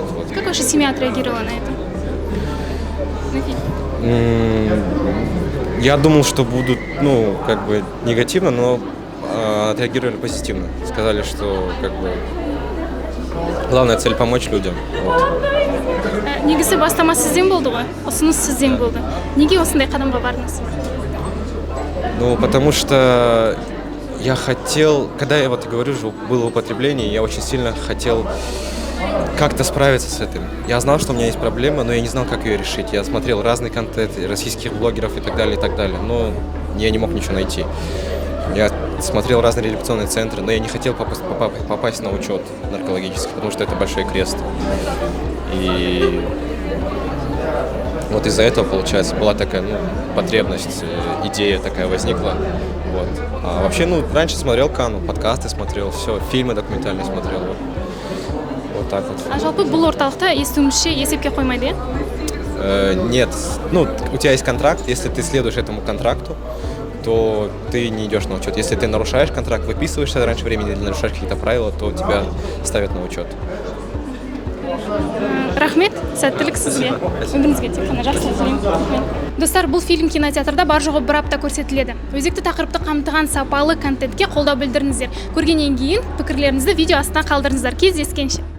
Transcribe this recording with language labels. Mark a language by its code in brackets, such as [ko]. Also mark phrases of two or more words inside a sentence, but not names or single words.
[ru] Вот. Как ваша семья отреагировала на это? На фильм? Я думал, что будут, ну, как бы негативно, но отреагировали позитивно. Сказали, что, как бы, главная цель помочь людям. Вот. [kk] Негізі бастама сізден болды ғой, ұсыныс сізден болды. Неге осындай қадамға бардыңыз? [ru] Ну, потому что я хотел, когда я вот говорю, что было в употреблении, я очень сильно хотел как-то справиться с этим. Я знал, что у меня есть проблема, но я не знал, как ее решить. Я смотрел разный контент российских блогеров и так далее, но я не мог ничего найти. Я смотрел разные реабилитационные центры, но я не хотел попасть на учет наркологический, потому что это большой крест. И вот из-за этого, получается, была такая, ну, потребность, идея такая возникла. Вот. А вообще, ну, раньше смотрел Канну, подкасты смотрел, все, фильмы документальные смотрел. Вот так вот. [kk] А жалпы бұл орталықта естуімізше есепке қоймайды, [ru] Нет. Ну, у тебя есть контракт, если ты следуешь этому контракту, то ты не идешь на учет. Если ты нарушаешь контракт, выписываешься раньше времени или нарушаешь какие-то правила, то тебя ставят на учет. [kk] Рахмет, сәттілік сізге. Өміріңізге тек қана жақсылық тілеймін. Достар, бұл фильм кинотеатрда бар жоғы бір апта көрсетіледі. Өзекті тақырыпты қамтыған сапалы контентке қолдау білдіріңіздер. Көргеннен кейін пікірлеріңізді видео астына қалдырыңыздар. Кездескенше.